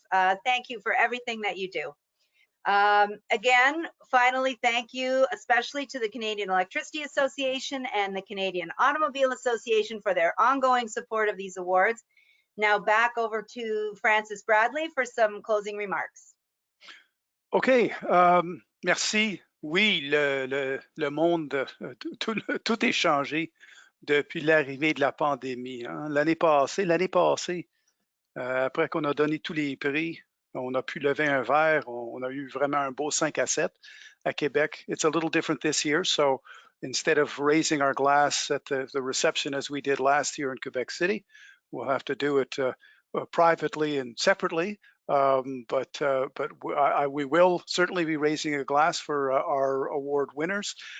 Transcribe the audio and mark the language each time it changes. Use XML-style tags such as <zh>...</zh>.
<en>Thank you for everything that you do. Again, finally, thank you especially to the Canadian Electricity Association and the Canadian Automobile Association for their ongoing support of these awards. Now back over to Francis Bradley for some closing remarks.</en> <fr>OK, merci. Oui, le monde, tout est changé depuis l'arrivée de la pandémie. Hein. L'année passée, après qu'on a donné tous les prix, on a pu lever un verre. On a eu vraiment un beau 5 à 7 à Québec.</fr> <en>It's a little different this year. So instead of raising our glass at the reception as we did last year in Quebec City, we'll have to do it privately and separately. But we will certainly be raising a glass for our award winners.</en>